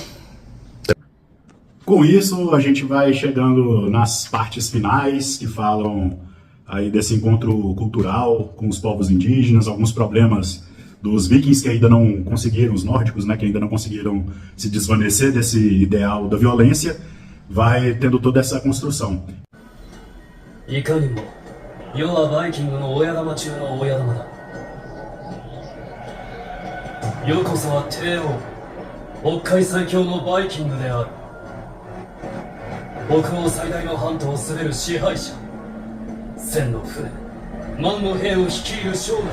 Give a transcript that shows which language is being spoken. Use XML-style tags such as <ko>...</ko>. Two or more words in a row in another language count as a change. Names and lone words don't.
<pt>Com isso, a gente vai chegando nas partes finais, que falam aí desse encontro cultural com os povos indígenas, alguns problemas dos vikings que ainda não conseguiram, os nórdicos, né, que ainda não conseguiram se desvanecer desse ideal da violência, vai tendo toda essa construção.</pt> <ja>いかにも世はバイキングの親玉中の親玉だ。世こそは帝王、北海最強のバイキングである。北欧最大の半島を滑る支配者、千の船、万の兵を率いる将軍。</ja>